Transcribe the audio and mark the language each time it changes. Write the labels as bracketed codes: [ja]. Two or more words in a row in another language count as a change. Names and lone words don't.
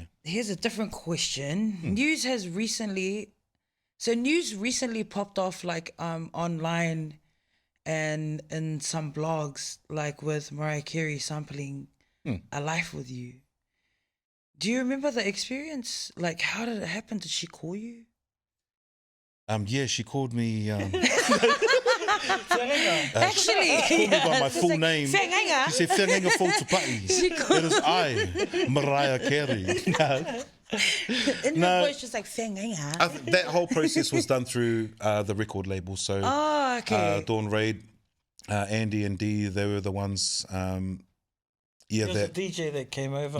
[en] Here's a different question. News recently popped off like online and in some blogs, like with Mariah Carey sampling A Life With You. Do you remember the experience? Like, how did it happen? Did she call you? Yeah, she called me. Actually, She called me by my full name. She said, "Whenga fo tupati." It is I, Mariah Carey. In her voice, just like Whenga. That whole process was done through the record label. So Dawn Raid, Andy and Dee, they were the ones. There was a DJ that came over.